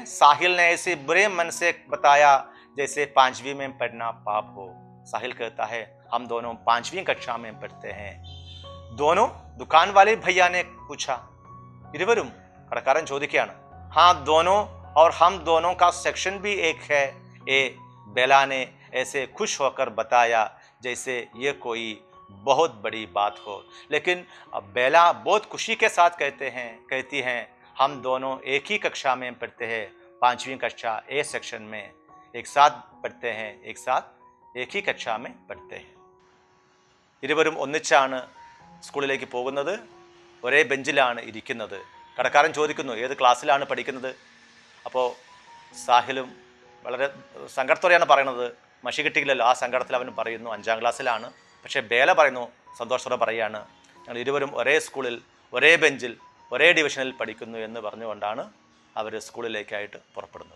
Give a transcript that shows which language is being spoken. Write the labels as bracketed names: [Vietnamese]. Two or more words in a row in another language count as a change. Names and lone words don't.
[Hindi] साहिल ने ऐसे बुरे मन से बताया जैसे 5वीं में पढ़ना पाप हो. साहिल कहता है हम दोनों 5वीं कक्षा में पढ़ते हैं. दोनों? दुकान वाले भैया ने पूछा. [Malayalam] ഇരുവരും? കടക്കാരൻ ചോദിക്കുകയാണ്. [Hindi] हाँ दोनों, और हम दोनों का सेक्शन भी एक है. ए बेला ने ऐसे खुश होकर बताया जैसे ये कोई बहुत बड़ी बात हो. लेकिन बेला बहुत खुशी के साथ कहती हैं हम दोनों एक ही कक्षा में पढ़ते हैं. 5वीं कक्षा ए सेक्शन में एक साथ पढ़ते हैं, एक साथ एक ही कक्षा में पढ़ते हैं. [Malayalam] ഇരുവരും ഒന്നിച്ചാണ് സ്കൂളിലേക്ക് പോകുന്നത്, ഒരേ ബെഞ്ചിലാണ് ഇരിക്കുന്നത്. കടക്കാരൻ ചോദിക്കുന്നു ഏത് ക്ലാസ്സിലാണ് പഠിക്കുന്നത്. അപ്പോൾ സാഹിലും വളരെ സങ്കടത്തോടെയാണ് പറയുന്നത്. മഷി കിട്ടിയില്ലല്ലോ, ആ സങ്കടത്തിൽ അവൻ പറയുന്നു 5ാം ക്ലാസ്സിലാണ്. പക്ഷേ ബേല പറയുന്നു സന്തോഷത്തോടെ പറയുകയാണ് ഞങ്ങൾ ഇരുവരും ഒരേ സ്കൂളിൽ ഒരേ ബെഞ്ചിൽ ഒരേ ഡിവിഷനിൽ പഠിക്കുന്നു എന്ന് പറഞ്ഞുകൊണ്ടാണ് അവർ സ്കൂളിലേക്കായിട്ട് പുറപ്പെടുന്നത്.